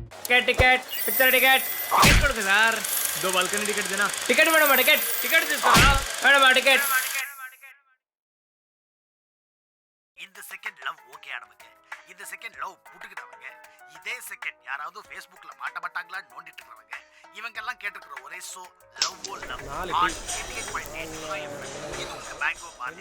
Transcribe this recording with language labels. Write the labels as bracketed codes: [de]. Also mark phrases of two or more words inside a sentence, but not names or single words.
[hi] टिकट टिकट पिक्चर टिकट टिकट [ta] கொடுங்க சார் [hi] 2 बालकनी टिकट देना टिकट मैडम टिकट टिकट తీసుకురా मैडम टिकट [ta] இந்த [en] second love okay [ta] நமக்கு இந்த [en] second love [ta] புட்டுக்கிட்டவங்க இதே செகண்ட் யாராவது Facebookல மாட்ட மாட்டாங்களா நோண்டிட்டு இருக்கவங்க இவங்க எல்லாம் கேட்டுக்கிற ஒரே ஷோ லவ் ஓ லவ் 88.8 இது உங்க பேங்கோ பாதி.